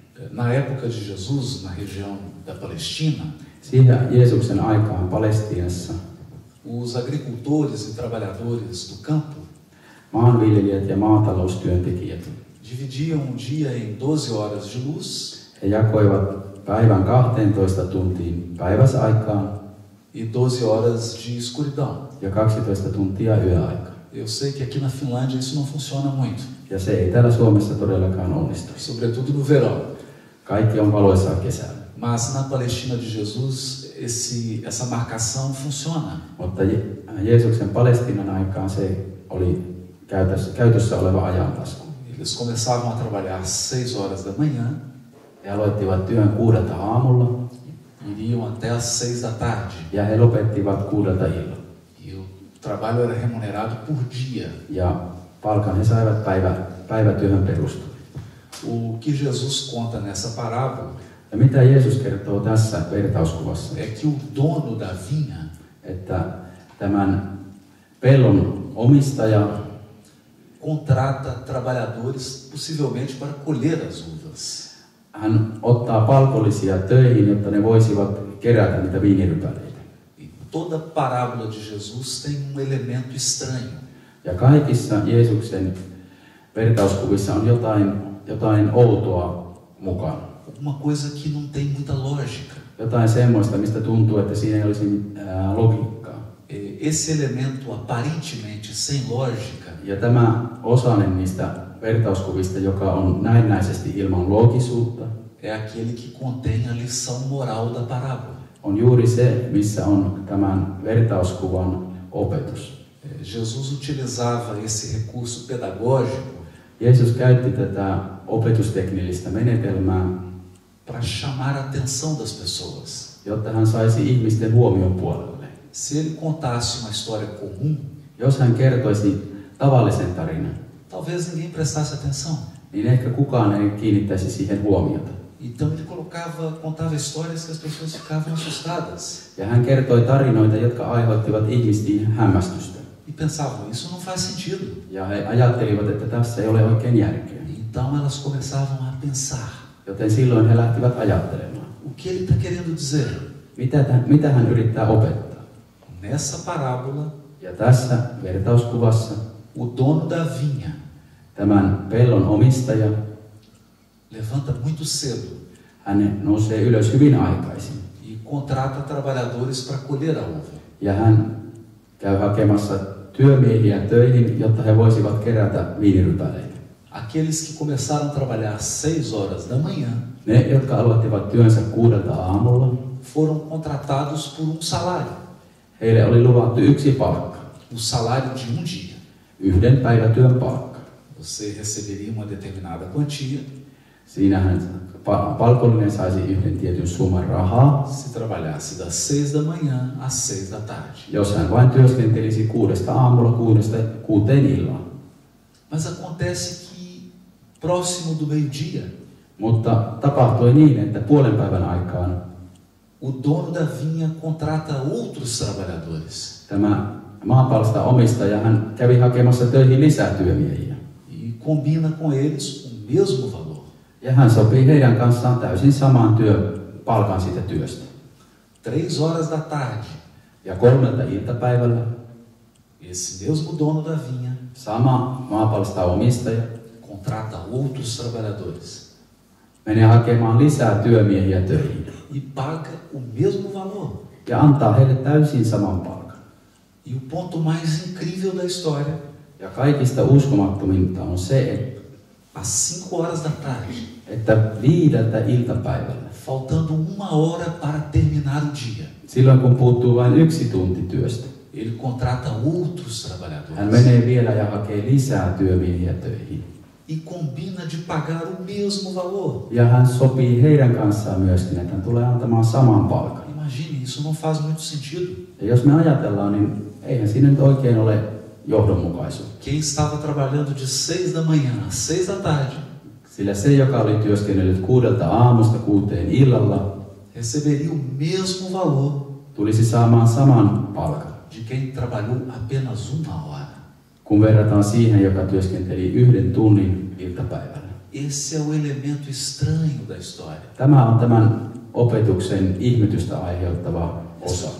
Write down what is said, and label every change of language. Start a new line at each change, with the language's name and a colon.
Portuguese: Na época de Jesus, na região da Palestina,
Finnish: Siihen Jeesuksen aikaan Palestiinassa
Portuguese: os agricultores e trabalhadores do campo
Finnish: maanviljelijät ja maataloustyöntekijät,
Portuguese: dividiam um dia em 12 horas de luz
Finnish: he jakoivat päivän 12 tuntiin päiväsaikaan
Portuguese: e 12 horas de escuridão.
Finnish: ja 12 tuntia yöaikaa.
Portuguese: Eu sei que aqui na Finlândia isso não funciona muito,
Finnish: Ja se ei täällä Suomessa todellakaan onnistu.
Portuguese: sobretudo no verão.
Finnish: Kaikki on valoisaa kesällä.
Portuguese: Mas na Palestina de Jesus, essa marcação funciona.
Finnish: Mutta Jeesuksen Palestiinan aikaan se oli käytössä oleva ajanlasku.
Portuguese: Eles começavam a trabalhar às 6 horas da manhã,
Finnish: He aloittivat työn 6 aamulla
Portuguese: iriam até às 6 da tarde.
Finnish: ja he lopettivat 6 illalla.
Portuguese: E o trabalho era remunerado por dia.
Finnish: Ja palkan he saivat päivätyöhön perustuen.
Portuguese: O que Jesus conta nessa parábola
Finnish: Ja mitä Jeesus kertoo tässä vertauskuvassa?
Portuguese: é que o dono da vinha
Finnish: Että tämän pellon omistaja
Portuguese: contrata trabalhadores possivelmente para colher as uvas.
Finnish: hän ottaa palkollisia töihin, jotta ne voisivat kerätä niitä viinirypäleitä.
Portuguese: E toda parábola de Jesus tem um elemento estranho.
Finnish: Ja kaikissa Jeesuksen vertauskuvissa on jotain outoa mukana.
Portuguese: Alguma coisa que não tem muita lógica.
Finnish: Jotain semmoista, mistä tuntuu, että siinä ei olisi logiikkaa.
Portuguese: Esse elemento aparentemente sem lógica
Finnish: Ja tämä osanen niistä vertauskuvista, joka on näennäisesti ilman loogisuutta,
Portuguese: é aquele que contém a lição moral da parábola.
Finnish: on juuri se, missä on tämän vertauskuvan opetus.
Portuguese: Jesus utilizava esse recurso pedagógico
Finnish: Jeesus käytti tätä opetusteknillistä menetelmää,
Portuguese: para chamar a atenção das pessoas.
Finnish: jotta hän saisi ihmisten huomion puolelle.
Portuguese: Se ele contasse uma história comum,
Finnish: Jos hän kertoisi tavallisen tarinan,
Portuguese: talvez ninguém prestasse atenção.
Finnish: niin ehkä kukaan ei kiinnittäisi siihen huomiota.
Portuguese: Então ele contava histórias que as pessoas ficavam assustadas
Finnish: Ja hän kertoi tarinoita, jotka aiheuttivat ihmisiin hämmästystä.
Portuguese: e pensavam, isso não faz sentido.
Finnish: Ja he ajattelivat, että tässä ei ole oikein järkeä.
Portuguese: Então elas começavam a pensar,
Finnish: Joten silloin he lähtivät ajattelemaan.
Portuguese: o que ele está querendo dizer?
Finnish: Mitä hän yrittää opettaa?
Portuguese: Nessa parábola,
Finnish: Ja tässä vertauskuvassa
Portuguese: o dono da vinha
Finnish: tämän pellon omistaja,
Portuguese: levanta muito cedo
Finnish: hän nousee ylös hyvin aikaisin.
Portuguese: e contrata trabalhadores para colher a uva.
Finnish: Ja hän käy hakemassa työmiehiä töihin, jotta he voisivat kerätä viinirypäleitä.
Portuguese: Aqueles que começaram a trabalhar às 6 horas da manhã
Finnish: Ne, jotka aloittivat työnsä 6 aamulla,
Portuguese: foram contratados por um salário,
Finnish: heille oli luvattu yksi palkka,
Portuguese: o salário de um dia.
Finnish: yhden päivätyön palkka.
Portuguese: Você receberia uma determinada quantia
Finnish: Siinä hän palkollinen saisi yhden tietyn summan rahaa,
Portuguese: se trabalhasse das 6 da manhã às 6 da tarde.
Finnish: jos hän vain työskentelisi 6 aamulla 6 illalla.
Portuguese: Mas acontece que, próximo do meio-dia,
Finnish: Mutta tapahtui niin, että puolen päivän aikaan
Portuguese: o dono da vinha contrata outros trabalhadores.
Finnish: tämä maapalsta omistaja hän kävi hakemassa töihin lisää työmiehiä.
Portuguese: E combina com eles o mesmo valor.
Finnish: Ja hän sopii heidän kanssaan täysin saman palkan siitä työstä.
Portuguese: 3 horas da tarde,
Finnish: Ja 3 iltapäivällä
Portuguese: esse mesmo dono da vinha
Finnish: sama maapalsta omistaja
Portuguese: contrata outros trabalhadores
Finnish: menee hakemaan lisää työmiehiä töihin.
Portuguese: e paga o mesmo valor.
Finnish: Ja antaa heille täysin saman palkan.
Portuguese: E o ponto mais incrível da história,
Finnish: Ja kaikista uskomattominta on se,
Portuguese: às 5 horas da tarde,
Finnish: että 5 iltapäivällä,
Portuguese: faltando 1 hora para terminar o dia,
Finnish: silloin kun puuttuu vain 1 tunti työstä,
Portuguese: ele contrata outros
Finnish: hän
Portuguese: trabalhadores
Finnish: menee vielä ja hakee lisää työmiehiä töihin.
Portuguese: e combina de pagar o mesmo valor.
Finnish: Ja hän sopii heidän kanssaan myöskin, että hän tulee antamaan saman palkan.
Portuguese: Imagine, isso não faz muito sentido.
Finnish: Ja jos me ajatellaan, niin eihän siinä nyt oikein ole johdonmukaisuutta.
Portuguese: Quem estava trabalhando de 6 da manhã às 6 da tarde
Finnish: Sillä se, joka oli työskennellyt 6 aamusta 6 illalla,
Portuguese: receberia o mesmo valor
Finnish: tulisi saamaan saman palkan,
Portuguese: de quem trabalhou apenas 1 hora.
Finnish: kun verrataan siihen, joka työskenteli 1 tunnin iltapäivällä.
Portuguese: Esse é o elemento estranho da história.
Finnish: Tämä on tämän opetuksen ihmetystä aiheuttava osa.